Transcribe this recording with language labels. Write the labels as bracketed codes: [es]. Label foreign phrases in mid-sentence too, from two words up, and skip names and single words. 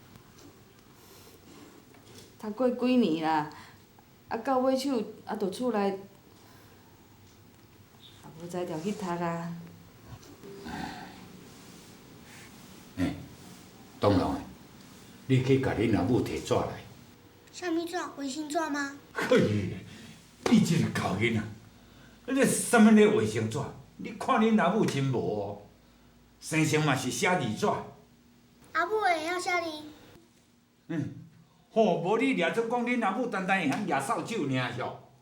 [nan] 读过几年啦，啊到尾手啊，就厝内也无才调去读啊。当然的，你去甲恁阿母摕纸来。啥物纸？卫生纸吗？嘿，你这个狗囡仔，你什么咧卫生纸？你看恁阿母真无哦，生前嘛是写字纸。阿母会晓写字？吼，无你掠做讲恁阿母单单会晓举扫帚尔哟。